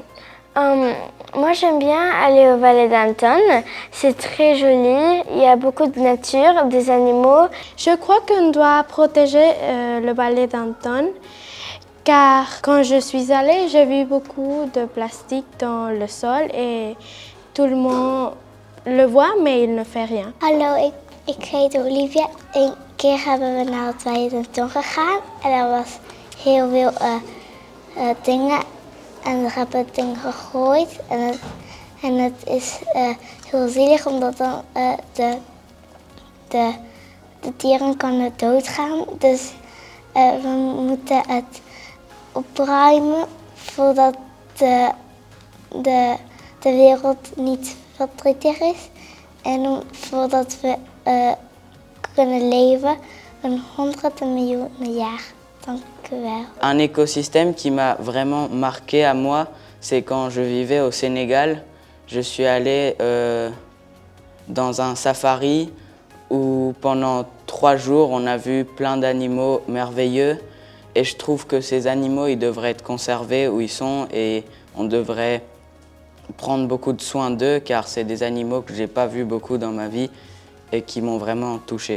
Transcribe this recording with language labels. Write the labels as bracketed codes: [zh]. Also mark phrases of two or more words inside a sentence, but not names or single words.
[fr] Moi j'aime bien aller au Valle d'Anton, c'est très joli, il y a beaucoup de nature, des animaux. Je crois qu'on doit protéger le Valle d'Anton car quand je suis allée, j'ai vu beaucoup de plastique dans le sol et tout le monde le voit mais il ne fait rien. Alors, [nl] Ik heet Olivia. Een keer hebben we naar het Weidenton gegaan en er was heel veel dingen en er hebben dingen gegooid en het is heel zielig omdat dan de dieren kunnen doodgaan. Dus we moeten het opruimen voordat de wereld niet verdrietig is en voordat we kunnen leven honderden miljoenen jaar. Dank u wel. [fr] Un écosystème qui m'a vraiment marqué à moi, c'est quand je vivais au Sénégal. Je suis allé dans un safari où pendant 3 jours on a vu plein d'animaux merveilleux et je trouve que ces animaux ils devraient être conservés où ils sont et on devrait prendre beaucoup de soin d'eux car c'est des animaux que j'ai pas vus beaucoup dans ma vie et qui m'ont vraiment touché.